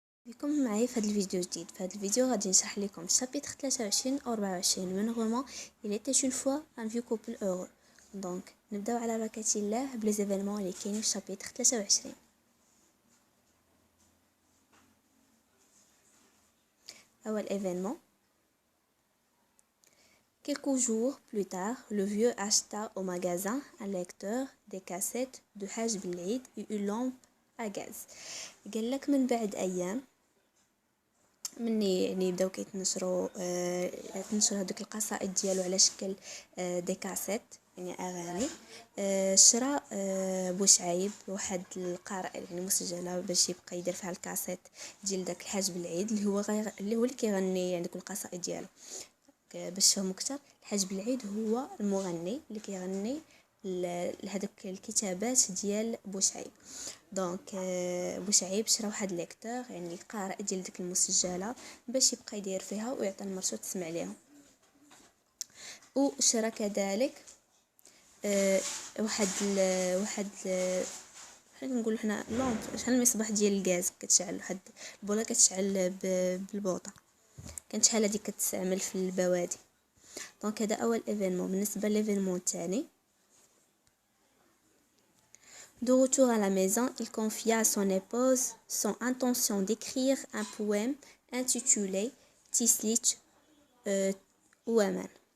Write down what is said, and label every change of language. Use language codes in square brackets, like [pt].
[ar] بكم معايا في هذا الفيديو جديد. في هذا الفيديو غادي نشرح لكم شابيتر 23 او 24 من رومان Il était une fois un vieux couple heureux. دونك نبداو على بركة الله بلي زيفينمون اللي كاينين في شابيتر 23. اول événement. [fr] Quelques jours plus tard, le vieux acheta au magasin un lecteur des cassettes de Haj Belid et une lampe à gaz. [ar] قال لك من بعد ايام مني يعني بداو كيتنشروا هذوك القصائد ديالو على شكل دي كاسيت يعني اغاني. شرا بوشعيب واحد القارئ يعني مسجله باش يبقى يدير فيها الكاسيت ديال داك الحاج بالعيد اللي هو اللي كيغني يعني ديك القصائد ديالو. باش تفهموا اكثر، الحاج بالعيد هو المغني اللي كيغني لهذوك الكتابات ديال بوشعيب. دونك بوشعيب شرا واحد ليكتور يعني القارئ ديال ديك المسجله باش يبقى يدير فيها ويعطي المرسو تسمع ليهم. وشرا كذلك واحد نقول حنا لامب شحال المصباح ديال الغاز كتشعل، واحد البوله كتشعل بالبوطه، كانت شحال هذيك كتستعمل في البوادي. دونك هذا اول ايفينمون. بالنسبه ليفينمون الثاني، [fr] de retour à la maison, il confia à son épouse son intention d'écrire un poème intitulé تيسليت وأمان.